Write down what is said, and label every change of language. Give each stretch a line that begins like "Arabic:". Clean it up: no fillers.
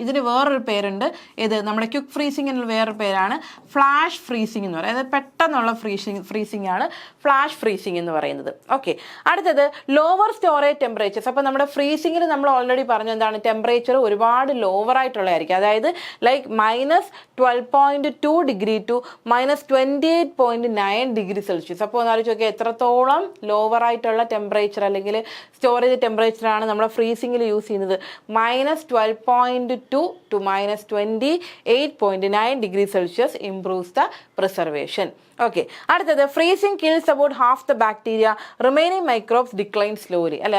Malayalam: ഇതിന് വേറൊരു പേരുണ്ട്. ഇത് നമ്മുടെ ക്വിക്ക് ഫ്രീസിംഗിന് വേറൊരു പേരാണ് ഫ്ലാഷ് ഫ്രീസിംഗ് എന്ന് പറയുന്നത്. അതായത് പെട്ടെന്നുള്ള ഫ്രീസിംഗ് ആണ് ഫ്ലാഷ് ഫ്രീസിംഗ് എന്ന് പറയുന്നത്. ഓക്കെ, അടുത്തത് ലോവർ സ്റ്റോറേജ് ടെമ്പറേച്ചേഴ്സ്. അപ്പോൾ നമ്മുടെ ഫ്രീസിംഗിൽ നമ്മൾ ഓൾറെഡി പറഞ്ഞു എന്താണ്, ടെമ്പറേച്ചർ ഒരുപാട് ലോവർ ആയിട്ടുള്ളതായിരിക്കും. അതായത്
English: Like -12.2 degree to -28.9 degree Celsius.
Malayalam: അപ്പോൾ ഒന്ന് ആലോചിച്ച് നോക്കിയാൽ എത്രത്തോളം ലോവർ ആയിട്ടുള്ള ടെമ്പറേച്ചർ അല്ലെങ്കിൽ സ്റ്റോറേജ് ടെമ്പറേച്ചറാണ് നമ്മൾ ഫ്രീസിംഗിൽ യൂസ് ചെയ്യുന്നത്.
English: -12.2 to -28.9 degree Celsius improves the preservation.
Malayalam: Okay, അടുത്തത്
English: Freezing kills about half the bacteria, remaining microbes decline slowly അല്ലെ.